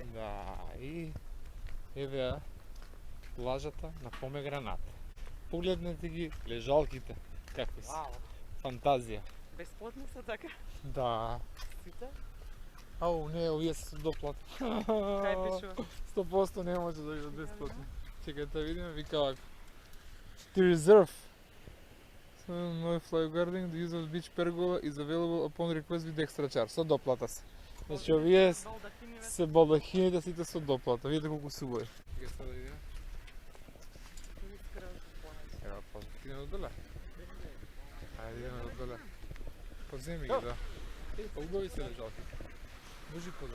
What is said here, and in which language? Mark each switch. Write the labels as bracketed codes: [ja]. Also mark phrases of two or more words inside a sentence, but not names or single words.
[mk] Да, и еве ја плажата на Помегранат. Погледнете ги лежалките, какви се. Вау. Фантазија. Бесплатно се така. Да. Сите. Ау, не, овие се со доплата. Кај пишува? 100% не може да бидат бесплатни. Чекај да видиме, вика вака. [en] To reserve. So, no lifeguarding, the use of beach pergola is available upon request with extra charge. [mk] Со доплата се. Значи овие Балдахиниве. се балдахините сите со доплата. Видите колку се убави. Чекај сега да видиме. Ева, па, идеме додоле. Ајде, идеме додоле. Поземи ги, да. Па убави се лежалките. Може и подоле.